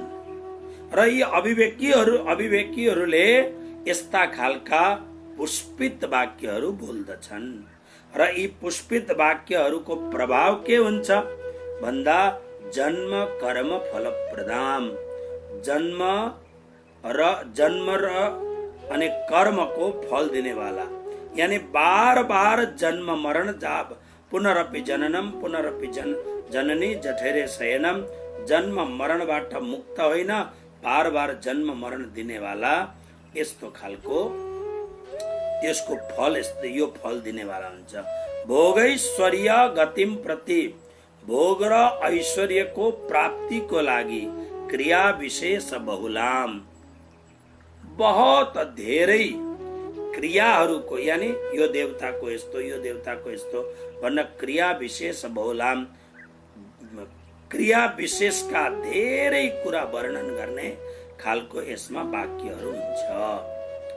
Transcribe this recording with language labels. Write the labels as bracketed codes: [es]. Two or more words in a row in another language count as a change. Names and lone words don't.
[ne] र यी अविवेकीहरूले यस्ता खालका पुष्पित वाक्यहरू बोल्दछन्। र यी पुष्पित वाक्यहरूको प्रभाव के हुन्छ भन्दा [sa] जन्म कर्म फलप्रदाम, [ne] जन्म र अनि कर्मको फल दिने वाला, [hi] यानी बार बार [ne] जन्म मरण जाप, [sa] पुनरपि जननम पुनरपि जननी जठेरे शयनम, [ne] जन्म मरणबाट मुक्त होइन, [hi] बार बार [ne] जन्म मरण दिने वाला यस्तो खालको त्यसको फल यो फल दिनेवाला हुन्छ। [sa] भोगैश्वर्य गतिम प्रति, [ne] भोग र ऐश्वर्यको प्राप्तिको लागि [sa] क्रिया विशेष बहुलाम, [ne] बहुत धेरै क्रियाहरूको, यानी यो देवताको यस्तो, यो देवताको यस्तो भन्न [sa] क्रिया विशेष बहुलाम, [ne] क्रिया विशेषका धेरै कुरा वर्णन गर्ने खालको यसमा वाक्यहरू हुन्छ।